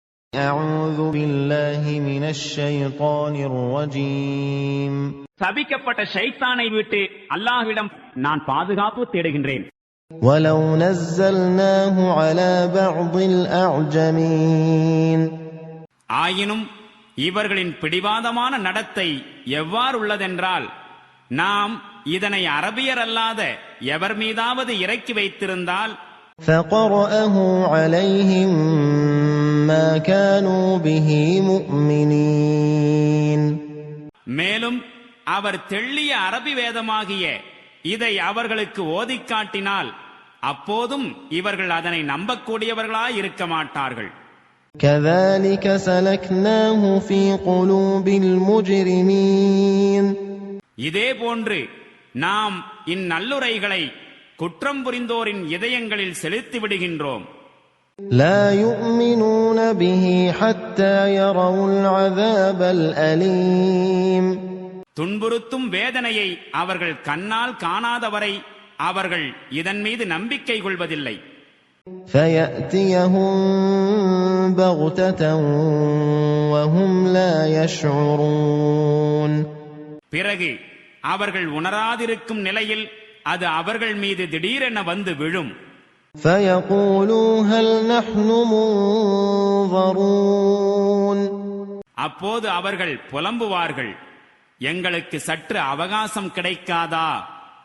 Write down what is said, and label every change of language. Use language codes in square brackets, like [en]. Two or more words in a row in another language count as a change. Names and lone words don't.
[ar] أعوذ بالله من الشيطان الرجيم. [ta] சபிக்கப்பட்ட ஷைத்தானை விட்டு அல்லாஹ்விடம் நான் பாதுகாப்பு தேடுகின்றேன். [ar] ولو نزلناه على بعض الأعجمين. [ta] ஆயினும் இவர்களின் பிடிவாதமான நடத்தை எவ்வாறு உள்ளதென்றால் நாம் இதனை அரபியர் அல்லாத எவர் மீதாவது இறக்கி வைத்திருந்தால் [ar] فقرأه عليهم ما كانوا به مؤمنين. [ta] மேலும் அவர் தெள்ளிய அரபி வேதமாகிய இதை அவர்களுக்கு ஓதிக் காட்டினால் அப்போதும் இவர்கள் அதனை நம்பக்கூடியவர்களாய் இருக்க மாட்டார்கள். [ar] كذلك سلكناه في قلوب المجرمين. [ta] இதே போன்று நாம் இந்நல்லுரைகளை குற்றம் புரிந்தோரின் இதயங்களில் செலுத்தி விடுகின்றோம். [ar] لا يؤمنون به حتى يروا العذاب الأليم. [ta] துன்புறுத்தும் வேதனையை அவர்கள் கண்ணால் காணாதவரை அவர்கள் இதன் மீது நம்பிக்கை கொள்வதில்லை. [ar] فيأتيهم بغتة وهم لا يشعرون. [ta] பிறகு அவர்கள் உணராதிருக்கும் நிலையில் அது அவர்கள் மீது திடீரென வந்து விழும். [ar] فيقولوا هل نحن منظرون. [ta] அப்போது அவர்கள் புலம்புவார்கள், எங்களுக்கு சற்று அவகாசம் கிடைக்காதா?